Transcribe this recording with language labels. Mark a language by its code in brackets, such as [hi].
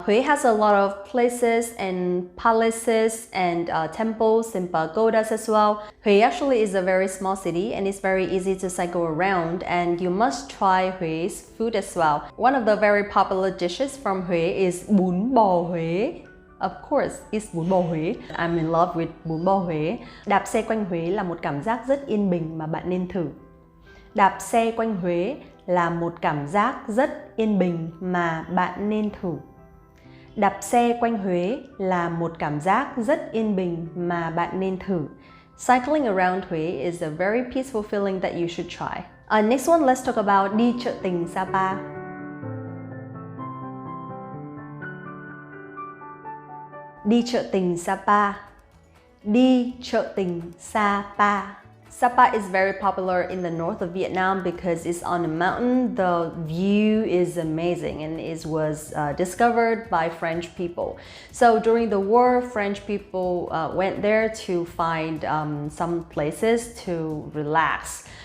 [en] Huế has a lot of places and palaces and temples and pagodas as well. Huế actually is a very small city and it's very easy to cycle around, and you must try Hué's food as well. One of the very popular dishes from Huế is bún bò Huế. Of course, it's bún bò Huế. I'm in love with bún bò Huế. [vi] Đạp xe quanh Huế là một cảm giác rất yên bình mà bạn nên thử. Đạp xe quanh Huế là một cảm giác rất yên bình mà bạn nên thử. Đạp xe quanh Huế là một cảm giác rất yên bình mà bạn nên thử. [en] Cycling around Huế is a very peaceful feeling that you should try. Next one, let's talk about [vi] đi chợ tình Sapa. Đi chợ tình Sapa. Đi chợ tình Sapa. [en] Sapa is very popular in the north of Vietnam because it's on a mountain. The view is amazing and it was discovered by French people. So during the war, French people went there to find some places to relax.